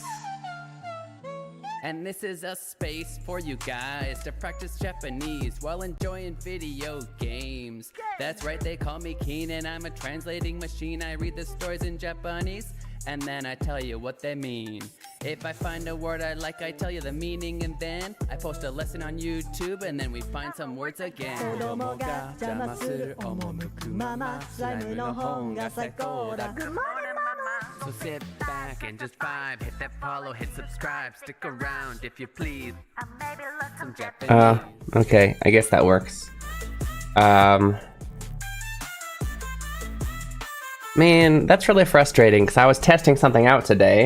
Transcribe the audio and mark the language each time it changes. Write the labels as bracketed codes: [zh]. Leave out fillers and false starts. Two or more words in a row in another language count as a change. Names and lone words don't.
[en] And this is a space for you guys to practice Japanese while enjoying video games. That's right, they call me Keen and I'm a translating machine. I read the stories in Japanese and then I tell you what they mean. If I find a word I like, I tell you the meaning and then I post a lesson on YouTube and then we find some words again. [ja] 子供が邪魔する赴くまま. スライムの本が最高だ. [en] Good morning, mama. So sit back and just vibe. Hit that follow, hit subscribe. Stick around if you please. And maybe learn some Japanese. Okay, I guess that works. Man, that's really frustrating because I was testing something out today.